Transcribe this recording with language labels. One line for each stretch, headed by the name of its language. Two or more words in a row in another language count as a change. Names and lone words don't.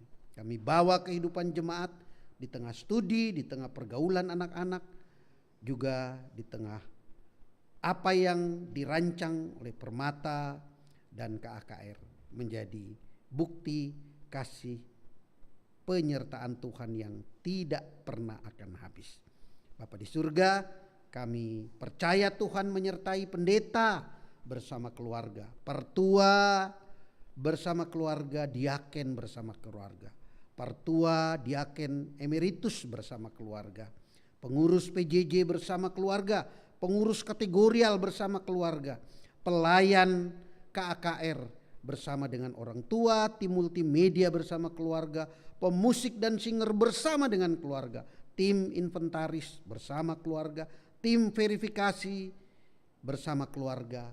Indonesian: Kami bawa kehidupan jemaat di tengah studi, di tengah pergaulan anak-anak, juga di tengah apa yang dirancang oleh Permata dan KAKR menjadi bukti kasih penyertaan Tuhan yang tidak pernah akan habis. Bapa di surga, kami percaya Tuhan menyertai pendeta bersama keluarga, pertua bersama keluarga, diaken bersama keluarga, pertua, diaken emeritus bersama keluarga, pengurus PJJ bersama keluarga, pengurus kategorial bersama keluarga, pelayan KAKR bersama dengan orang tua, tim multimedia bersama keluarga, pemusik dan singer bersama dengan keluarga, tim inventaris bersama keluarga, tim verifikasi bersama keluarga.